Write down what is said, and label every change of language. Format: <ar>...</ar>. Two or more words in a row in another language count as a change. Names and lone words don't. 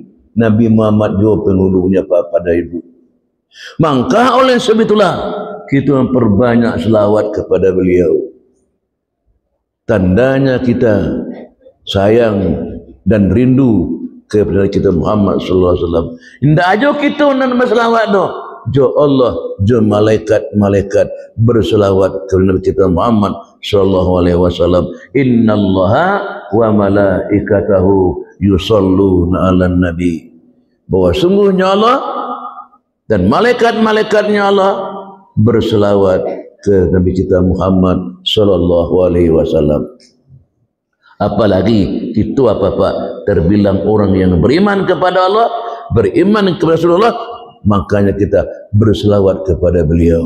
<id>Nabi Muhammad juga penghulunya bapa dan ibu. Maka oleh sebab itulah kita memperbanyak selawat kepada beliau. Tandanya kita sayang dan rindu kepada kita Muhammad</id> <ar>صلى الله عليه وسلم.</ar> <id>Indah aja kita nak berselawat doh. Jo Allah, jo malaikat berselawat kepada kita Muhammad</id> <ar>صلى الله عليه وسلم. إن الله وملائكته يصلون على النبي.</ar> <id>Bahwa sungguhnya Allah dan malaikat-malaikatnya Allah berselawat ke Nabi kita Muhammad</id> <ar>صلى الله عليه وسلم.</ar> <id>Apalagi itu apa-apa terbilang orang yang beriman kepada Allah, beriman kepada Rasulullah, makanya kita berselawat kepada beliau.</id>